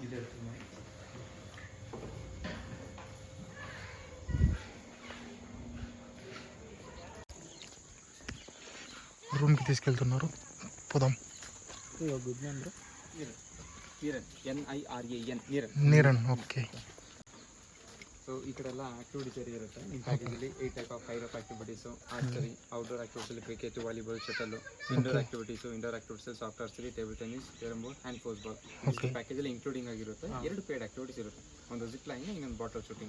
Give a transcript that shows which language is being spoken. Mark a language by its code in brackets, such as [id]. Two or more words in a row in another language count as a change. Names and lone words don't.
[te] రూమ్కి తీసుకెళ్తున్నారు, పోదాం. [en] Good man bro. [te] నీరన్, ఓకే. [kn] ಸೊ ಈ ಕಡೆ ಎಲ್ಲ ಆಕ್ಟಿವಿಟೀಸ್ ಇರುತ್ತೆ ನಿಮ್ಮ ಪ್ಯಾಕೇಜಲ್ಲಿ [en] 8 type of 5 activities, archery, [kn] ಔಟ್ಡೋರ್ ಆಕ್ಟಿವಿಟೀಸಲ್ಲಿ [en] cricket, volleyball, shuttle, indoor activities soft archery, table tennis, carrom board and football. [kn] ಪ್ಯಾಕೇಜಲ್ಲಿ ಇನ್ಕ್ಲೂಡಿಂಗ್ ಆಗಿರುತ್ತೆ. 2 [en] paid activities [kn] ಇರುತ್ತೆ, ಒಂದು [en] zip line, [kn] ಇನ್ನೊಂದು [en] bottle shooting.